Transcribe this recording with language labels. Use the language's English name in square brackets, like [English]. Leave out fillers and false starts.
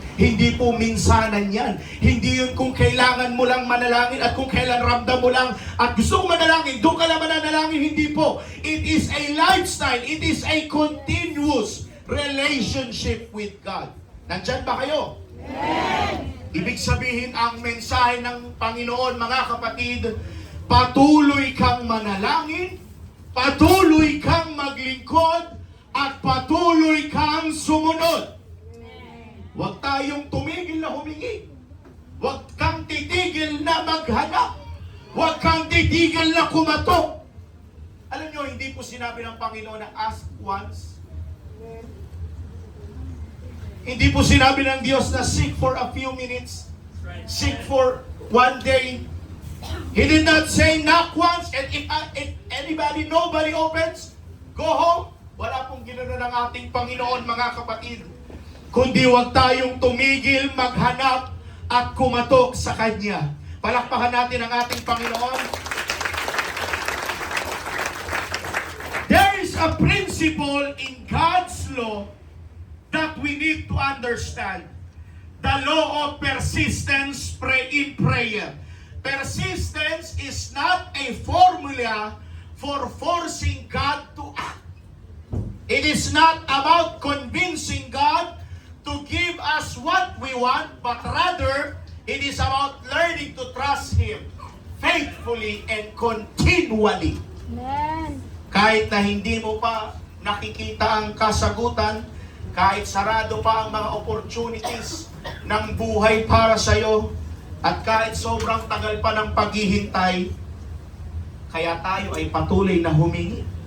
[Filipino] Hindi po minsanan yan. Hindi yun kung kailangan mo lang manalangin at kung kailan ramdam mo lang at gusto mo manalangin, doon ka lang mananalangin. Hindi po. [English] It is a lifestyle. It is a continuous relationship with God. [Filipino] Nandyan ba kayo? Amen. Ibig sabihin, ang mensahe ng Panginoon, mga kapatid, patuloy kang manalangin, patuloy kang maglingkod, at patuloy kang sumunod. Huwag tayong tumigil na humingi. Huwag kang titigil na maghanap. Huwag kang titigil na kumatok. Alam nyo, hindi po sinabi ng Panginoon na [English] ask once. [Filipino] Hindi po sinabi ng Diyos na [English] seek for a few minutes. Seek for one day. He did not say knock once and if nobody opens, go home. [Filipino] Wala pong ginano ng ating Panginoon, mga kapatid. Kundi huwag tayong tumigil, maghanap, at kumatok sa Kanya. Palakpakan natin ang ating Panginoon. [English] There is a principle in God's law that we need to understand. The law of persistence in prayer. Persistence is not a formula for forcing God to act. It is not about convincing God to give us what we want, but rather, it is about learning to trust Him faithfully and continually. Amen. [Filipino] Kahit na hindi mo pa nakikita ang kasagutan, kahit sarado pa ang mga opportunities ng buhay para sa iyo, at kahit sobrang tagal pa ng paghihintay, kaya tayo ay patuloy na humingi.